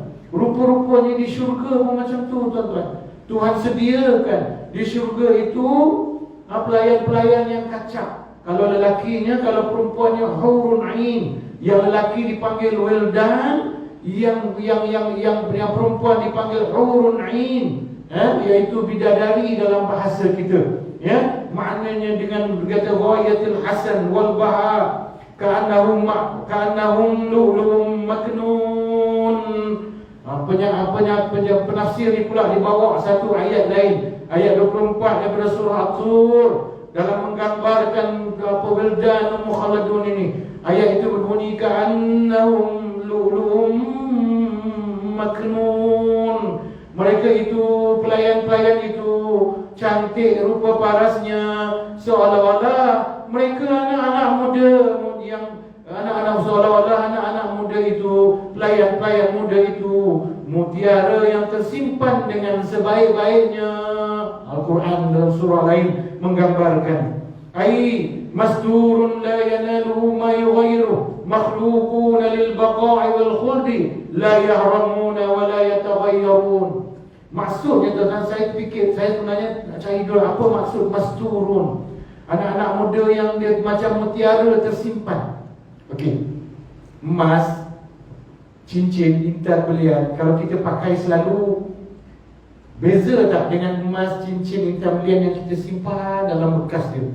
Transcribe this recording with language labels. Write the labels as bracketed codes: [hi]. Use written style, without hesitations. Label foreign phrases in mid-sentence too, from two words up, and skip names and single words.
[ms] Rupa-rupanya di syurga pun macam tu tuan-tuan. Tuhan sediakan di syurga itu pelayan-pelayan yang kacak. Kalau lelakinya, kalau perempuannya [ar] حور عين. [ms] Yang lelaki dipanggil wildan, yang perempuan dipanggil [ar] حور عين, [ms] iaitu bidadari dalam bahasa kita. Maknanya dengan berkata [ar] غاية الحسن والبهاء كأنهم لؤلؤ مكنون. [ms] Penafsir ni pula dibawa satu ayat lain, ayat 24 daripada surah At-Tur, dalam menggambarkan [ar] ولدان مخلدون [ms] ini. Ayat itu berbunyi [ar] كأنهم لؤلؤ مكنون. [ms] Mereka itu, pelayan-pelayan itu cantik rupa parasnya, seolah-olah mereka anak-anak muda yang seolah-olah anak-anak muda itu, pelayan-pelayan muda itu, mutiara yang tersimpan dengan sebaik-baiknya. Al-Quran dalam surah lain menggambarkan, [ar] مستور لا يناله ما يغيره مخلوقون للبقاء والخلود لا يهرمون ولا يتغيرون. [ms] Maksudnya tuan-tuan, saya fikir, saya sebenarnya nak cari dulu apa maksud masturun. Anak-anak muda yang dia macam mutiara tersimpan. Okey, emas, cincin, intan belian, kalau kita pakai selalu, beza tak dengan emas, cincin, intan belian yang kita simpan dalam bekas dia?